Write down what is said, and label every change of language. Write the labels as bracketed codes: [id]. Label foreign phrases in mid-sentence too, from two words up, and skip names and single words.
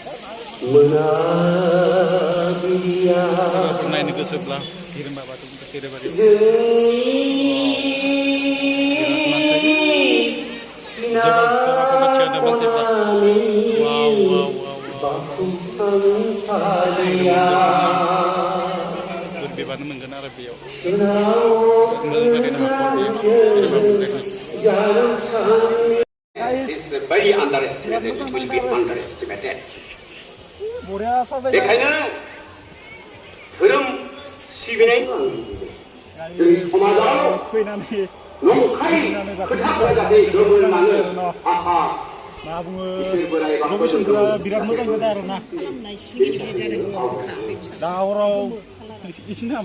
[brx] सोरबाफोर नायनो गोसोब्ला हिरिम्बा बाथौ खेराइबारियाव बिराद मानसि जोबोद फट' थिखांदों मानसिफ्रा वाव वाव वाव बिबानो मोनगोन आरो बेयाव मोजां जादों हाखर बेयाव [en] very underestimated. It will be underestimated. [brx] बरिया साजायना बेखायनो धोरोम सिबिनायनि जोंनि समाजाव फैनानै नंखाय खोथाफोरा जाहाथे गोमोरलाङो आफा मा बुङो इसोर बोराइ बाथौखौ लकेसनफोरा बिराद मोजां गोजा आरोना दा हराव इसिन थांबाय